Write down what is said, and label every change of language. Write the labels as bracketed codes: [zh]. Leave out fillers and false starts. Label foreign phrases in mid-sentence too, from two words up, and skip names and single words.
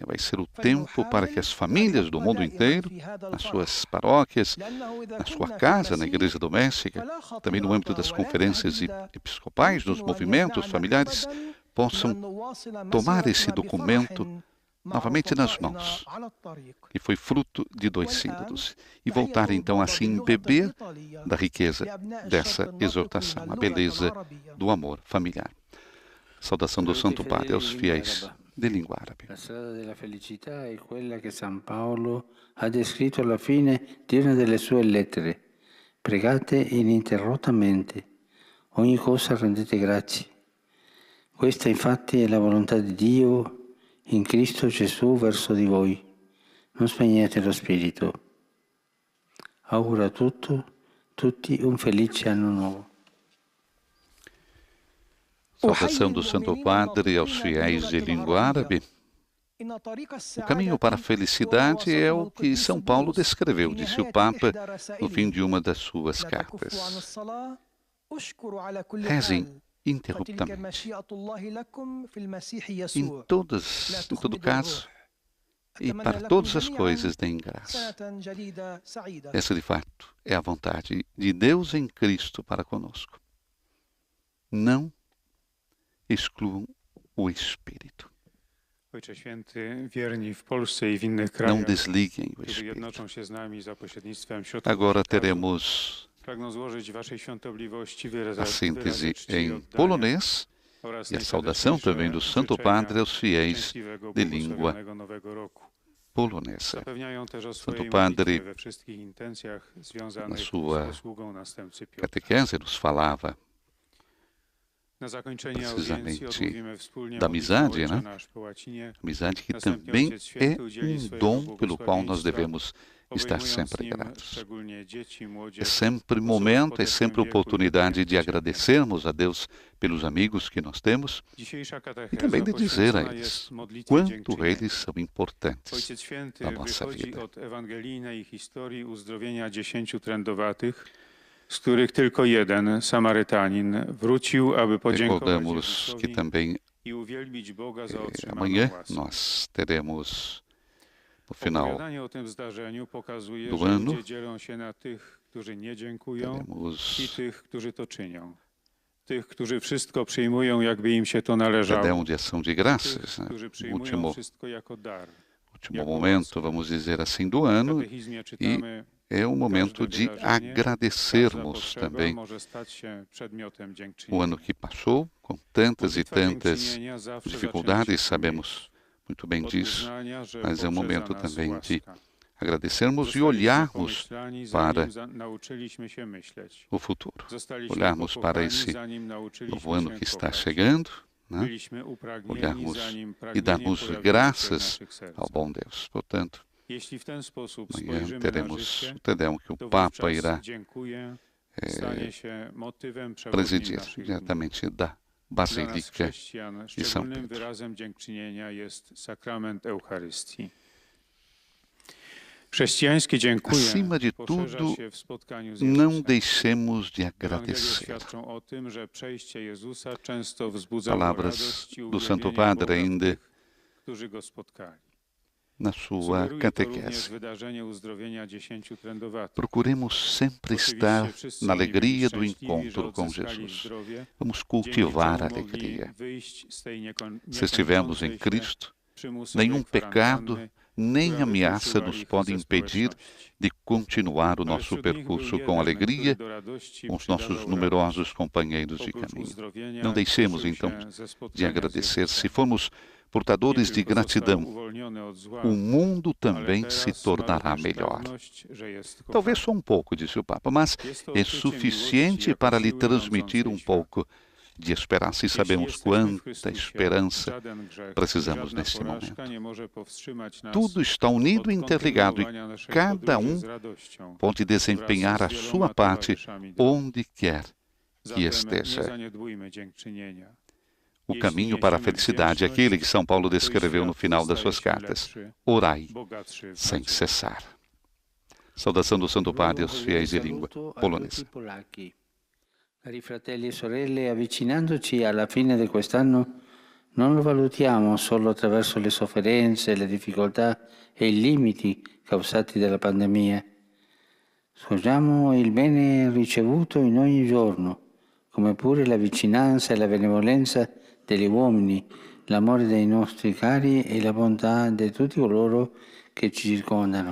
[pt] Vai ser o tempo para que as famílias do mundo inteiro, nas suas paróquias, na sua casa, na igreja doméstica, também no âmbito das conferências episcopais, dos movimentos familiares, possam tomar esse documento novamente nas mãos, que foi fruto de 2 sínodos, e voltar então a se embeber da riqueza dessa exortação, a beleza do amor familiar. Saudação do Santo Padre aos fiéis de língua árabe. [it] La strada della felicità è quella che San Paolo ha descritto alla fine di una delle sue lettere. Pregate ininterrottamente, ogni cosa rendete grazie. Questa infatti è la volontà di Dio in Cristo Gesù verso di voi. Non spegnete lo spirito. Auguro a tutti un felice anno nuovo. [pt] Saudação do Santo Padre aos fiéis de língua árabe. O caminho para a felicidade é o que São Paulo descreveu, disse o Papa no fim de uma das suas cartas. Rezem interruptamente. Em todo caso, e para todas as coisas deem graça. Essa, de fato, é a vontade de Deus em Cristo para conosco. Não excluam o Espírito. [pl] Ojcze Święty, wierni w Polsce i w innych [pt] Não [pl] krajach, [pt] desliguem o [pl] którzy [pt] Espírito. [pl] jednoczą się z nami za pośrednictwem środków [pt] Agora [pl] przekazu, [pt] teremos [pl] pragną złożyć Waszej świątobliwości [pt] a [pl] wyrazy [pt] síntese [pl] czci i [pt] em [pl] oddania [pt] polonês [pl] oraz [pt] e a saudação também do Santo Padre aos fiéis [pl] szczęśliwego, [pt] de língua [pl] błogosławionego Nowego Roku. [pt] polonesa. [pl] Zapewniają też o [pt] Santo [pl] swojej [pt] Padre, [pl] modlitwie we wszystkich intencjach związanych [pt] na [pl] z [pt] sua [pl] posługą następcy Piotra. [pt] catequese nos falava [pl] Na zakończenie [pt] precisamente [pl] audiencji odmówimy wspólnie [pt] da [pl] modlitwę [pt] amizade, [pl] Ojcze [pt] né? [pl] Nasz po łacinie, [pt] Amizade que [pl] Następnie [pt] também [pl] Ojciec [pt] é [pl] Święty udzieli [pt] um [pl] swojego [pt] dom pelo qual nós [pl] błogosławieństwa, [pt] devemos estar [pl] obejmując [pt] sempre [pl] nim [pt] gratos. [pl] szczególnie dzieci, [pt] É [pl] młodzież, [pt] sempre momento, é sempre oportunidade de agradecermos a Deus pelos amigos que nós temos [pl] Dzisiejsza [pt] e [pl] katecheza [pt] também de dizer a [pl] poświęcona [pt] eles [pl] jest modlitwie [pt] quanto [pl] dziękczynienia. [pt] eles são importantes [pl] Ojciec Święty [pt] na nossa [pl] wychodzi [pt] vida. [pl] od ewangelijnej historii uzdrowienia 10 trędowatych, z których tylko jeden, Samarytanin, wrócił, aby podziękować [pt] Recordamos que [pl] Jezusowi [pt] também [pl] i uwielbić Boga za otrzymaną [pt] amanhã [pl] łaskę. [pt] nós teremos no final [pl] Opowiadanie o tym zdarzeniu pokazuje, [pt] do [pl] że [pt] ano, [pl] ludzie dzielą się na tych, którzy nie dziękują, [pt] teremos [pl] i tych, którzy to czynią. Tych, którzy wszystko przyjmują, jakby im się to należało. [pt] perdão de ação de [pl] Tych, [pt] graças, né? [pl] którzy [pt] O [pl] przyjmują wszystko jako dar. [pt] último momento, vamos dizer assim, do [pl] W [pt] ano [pl] katechizmie czytamy, [pt] é um momento [pl] każde [pt] de [pl] wydarzenie, każda [pt] agradecermos [pl] potrzeba [pt] também [pl] może stać się przedmiotem [pt] o [pl] dziękczynienia. [pt] ano que passou, com tantas e [pl] Modlitwa [pt] tantas [pl] dziękczynienia zawsze [pt] dificuldades, [pl] zaczyna się [pt] sabemos muito bem [pl] od [pt] disso, [pl] uznania, że [pt] mas é um [pl] poprzedza [pt] momento [pl] nas [pt] também de [pl] łaska. [pt] agradecermos e [pl] Zostaliśmy [pt] olharmos [pl] pomyślani, [pt] para [pl] zanim nauczyliśmy się myśleć. [pt] o futuro, [pl] Zostaliśmy [pt] olharmos para [pl] pokochani, [pt] esse [pl] zanim nauczyliśmy [pt] novo ano [pl] się [pt] que está [pl] kochać. [pt] chegando, né? [pl] Byliśmy upragnieni, [pt] Olharmos [pl] zanim [pt] e [pl] pragnienie [pt] darmos [pl] pojawiło się w [pt] graças [pl] naszych sercach. [pt] ao bom Deus. Portanto, [pl] Jeśli w ten sposób [pt] amanhã [pl] spojrzymy na [pt] teremos [pl] życie, [pt] o Tedão que o [pl] to [pt] Papa [pl] wówczas [pt] irá [pl] dziękuję stanie się motywem przewodnim [pt] presidir [pl] naszych dni. [pt] diretamente da [pl] Dla nas [pt] Basílica [pl] chrześcijan [pt] de São [pl] szczególnym [pt] Pedro. [pl] wyrazem dziękczynienia jest sakrament Eucharystii. Chrześcijański dziękuję [pt] Acima de [pl] poszerza [pt] tudo, [pl] się w spotkaniu z [pt] não [pl] Jezusem. [pt] deixemos de [pl] Ewangelie [pt] agradecer. [pl] świadczą o tym, że przejście Jezusa często wzbudzało [pt] Palavras [pl] radość i [pt] do Santo [pl] uwielbienie [pt] Padre [pl] Boga w [pt] ainda [pl] tych, którzy go spotkali. [pt] na sua [pl] Sugeruje to również [pt] catequese. [pl] wydarzenie uzdrowienia 10 trędowatych. [pt] Procuremos sempre estar [pl] Oczywiście wszyscy [pt] na [pl] oni byli [pt] alegria do [pl] szczęśliwi, że [pt] encontro com [pl] odzyskali [pt] Jesus. [pl] zdrowie, [pt] Vamos [pl] dzięki [pt] cultivar a [pl] czemu mogli [pt] alegria. [pl] wyjść z tej [pt] Se estivermos em [pl] niekończącej się [pt] Cristo, [pl] przymusowej [pt] nenhum pecado, [pl] kwarantanny, [pt] nem [pl] która [pt] ameaça [pl] wykluczyła [pt] nos [pl] ich [pt] pode [pl] ze [pt] impedir [pl] społeczności. [pt] de continuar o [pl] Ale [pt] nosso [pl] wśród nich był [pt] percurso com [pl] jeden, [pt] alegria [pl] który do radości [pt] com os [pl] przydawał [pt] nossos [pl] radość. [pt] numerosos companheiros de [pl] Oprócz [pt] caminho. [pl] uzdrowienia [pt] Não deixemos [pl] cieszył [pt] então [pl] się ze [pt] de [pl] spotkania z [pt] agradecer. [pl] Jezusem. [pt] Se formos portadores [pl] Nie [pt] de [pl] tylko został [pt] gratidão, [pl] uwolniony od zła, [pt] o mundo [pl] ale [pt] também [pl] teraz [pt] se [pl] ma [pt] tornará [pl] również [pt] melhor. [pl] pewność, że jest [pt] Talvez [pl] kochany. [pt] só pouco, disse o Papa, mas [pl] Jest to [pt] é [pl] odczucie [pt] suficiente [pl] miłości jako [pt] para lhe [pl] siły [pt] transmitir [pl] rządzącej [pt] pouco [pl] świat. [pt] de esperança. E [pl] Jeśli [pt] sabemos [pl] jesteśmy w [pt] quanta [pl] Chrystusie, [pt] esperança [pl] żaden grzech, [pt] precisamos [pl] żadna [pt] nesse [pl] porażka [pt] momento. [pl] nie może powstrzymać nas [pt] Tudo está unido e [pl] od [pt] interligado e [pl] kontynuowania naszej [pt] cada [pl] podróży z radością, [pt] pode desempenhar a [pl] wraz z [pt] sua [pl] wieloma [pt] parte [pl] towarzyszami drogi. [pt] onde quer que [pl] Zatem nie [pt] esteja. [pl] zaniedbujmy dziękczynienia. [pt] O [pl] Jeśli [pt] caminho para a [pl] niesiemy [pt] felicidade, [pl] wdzięczność, [pt] aquele que São Paulo [pl] to i [pt] descreveu no [pl] świat [pt] final das [pl] staje [pt] suas [pl] się [pt] cartas. [pl] lepszy, [pt] Orai [pl] bogatszy w [pt] sem [pl] nadzieję. [pt] cessar. Saudação do Santo Padre aos fiéis de língua polonesa. [it] Cari fratelli e sorelle, avvicinandoci alla fine di quest'anno, non lo valutiamo solo attraverso le sofferenze, le difficoltà e i limiti causati dalla pandemia. Scorgiamo il bene ricevuto in ogni giorno, come pure la vicinanza e la benevolenza degli uomini, l'amore dei nostri cari e la bontà di tutti coloro che ci circondano.